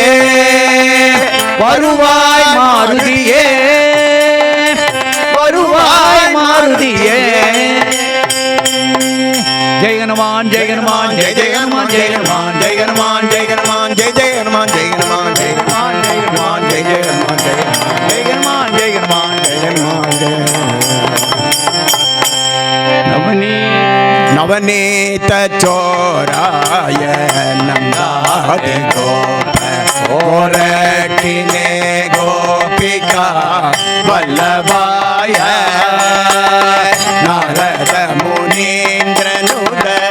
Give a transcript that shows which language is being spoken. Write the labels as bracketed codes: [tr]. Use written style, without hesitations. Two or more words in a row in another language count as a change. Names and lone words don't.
[ta] வருவாய் மாருதியே வருவாய் மாருதியே ஜெய ஹனுமான் ஜெய ஹனுமான் ஜெய ஜெய ஹனுமான் ஜெய ஹனுமான் ஜெய ஹனுமான் ஜெய ஹனுமான் ஜெய ஜெய ஹனுமான் ஜெய ஹனுமான் ஜெய ஹனுமான் ஜெய ஹனுமான் ஜெய ஜெய ஹனுமான் ஜெய ஹனுமான் ஜெய ஹனுமான் ஜெய ஹனுமான் ஜெய நவனி [sa] नवनीत चोराय नंदादि गोप गोरखिने गोपिका वल्लभाय नारद मुनीन्द्रनुद